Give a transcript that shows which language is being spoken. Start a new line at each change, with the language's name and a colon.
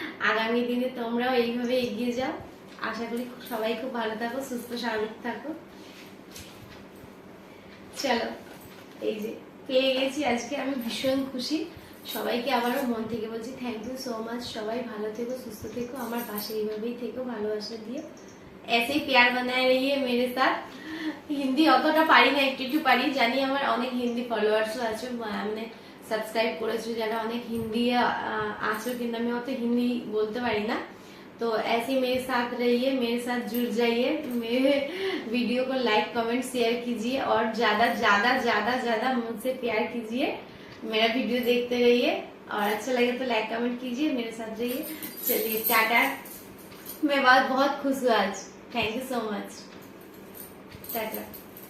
Bangla: আগামী দিনে তোমরাও এইভাবে এগিয়ে যাও। আশা করি সবাই খুব ভালো থাকো, সুস্থ স্বাভাবিক থাকো। চলো, এই যে পেয়ে গেছি আজকে, আমি ভীষণ খুশি। সবাইকে আবারও মন থেকে বলছি থ্যাংক ইউ সো মাচ। সবাই ভালো থেকো, সুস্থ থেকো, আমার পাশে এইভাবেই থেকো, ভালোবাসা দিও।
Hindi: ऐसे ही प्यार बनाए रहिए मेरे साथ।
Bangla: হিন্দি অতটা পারি না, একটু একটু পারি, জানি আমার অনেক হিন্দি ফলোয়ার্সও আছে, মানে সাবস্ক্রাইব করেছো যারা, অনেক হিন্দি আছো, কিন্তু আমি অত হিন্দি বলতে পারি না।
Hindi: तो ऐसे ही मेरे साथ रहिए, मेरे साथ जुड़ जाइए, मेरे वीडियो को लाइक कमेंट शेयर कीजिए और ज्यादा ज्यादा ज्यादा ज्यादा मुझसे प्यार कीजिए। मेरा वीडियो देखते रहिए और अच्छा लगे तो लाइक कमेंट कीजिए, मेरे साथ रहिए। चलिए टाटा, मैं बहुत खुश हूँ आज। Thank you so much. Tata.